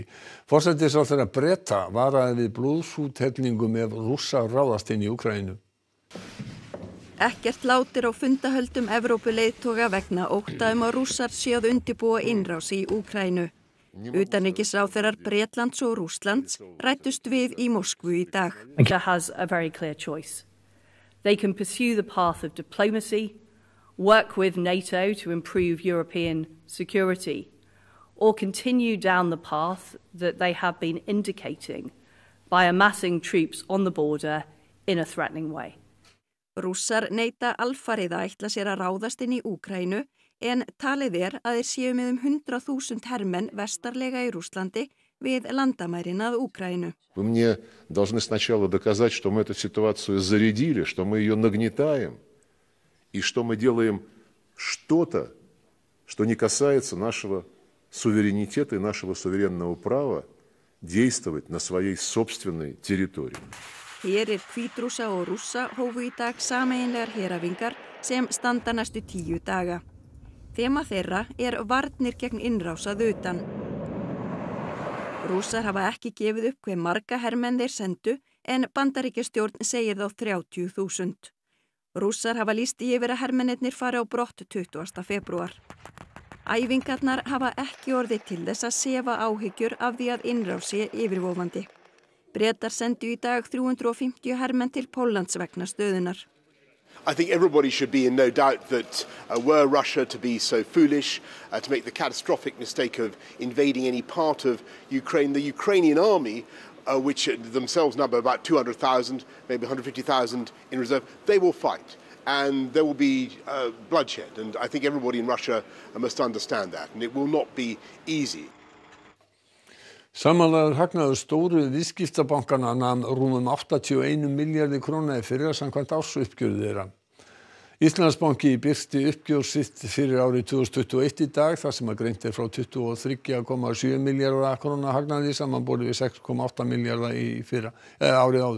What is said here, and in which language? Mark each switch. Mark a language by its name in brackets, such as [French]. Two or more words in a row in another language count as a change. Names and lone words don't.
[Icelandic] Forsætisráðherra Breta varaði við blóðsúthellingum ef Rússar ráðast inn í Úkraínu. Ekkert látir á fundahöldum Evrópuleiðtoga vegna ótta að Rússar séu að undirbúa innrás í Úkraínu. Utanríkisráðherrar Bretlands og Rússlands ræddust við í Moskvu í dag. [English] Russia has a very clear choice. They can pursue the path of diplomacy, work with NATO to improve European security, or continue down the path that they have been indicating by amassing troops on the border in a threatening way. [Icelandic] Rússar neita alfarið að ætla sér að ráðast inn í Úkraínu en talið að þeir séu með 100.000 hermenn vestarlega í Rússlandi við landamærin að Úkraínu. [Russian] Вы мне должны сначала доказать, что мы эту ситуацию зарядили, что мы ее нагнетаем и что мы делаем что-то, что не касается нашего суверенитета и нашего суверенного права действовать на своей собственной территории. [Icelandic] Herir Hvítrússa og Rússa hófu í dag sameiginlegar heræfingar sem standa næstu 10 daga. Þema þeirra varnir gegn innrás að utan. Rússar hafa ekki gefið upp hve marga hermenn þeir sendu en Bandaríkjastjórn segir þá 30.000. Rússar hafa lýst yfir að hermennirnir fari á brott 20. febrúar. Æfingarnar hafa ekki orðið til þess að sefa áhyggjur af því að innrás sé yfirvofandi. Bretar sendu í dag 350 hermenn til Póllands vegna stöðunar. [English] I think everybody should be in no doubt that were Russia to be so foolish to make the catastrophic mistake of invading any part of Ukraine, the Ukrainian army, which themselves number about 200,000, maybe 150,000 in reserve, they will fight. And there will be bloodshed. And I think everybody in Russia must understand that. And it will not be easy. [Icelandic] Samanlagður hagnaður stóru viðskiptabankana nam rúmum 81 milljarði króna í fyrra samkvæmt ársuppgjöri þeirra. Íslandsbanki birti uppgjör sitt fyrir árið 2021 í dag þar sem greint frá 23,7 milljarða króna hagnaði samanborið við 6,8 milljarða í fyrra árið áður.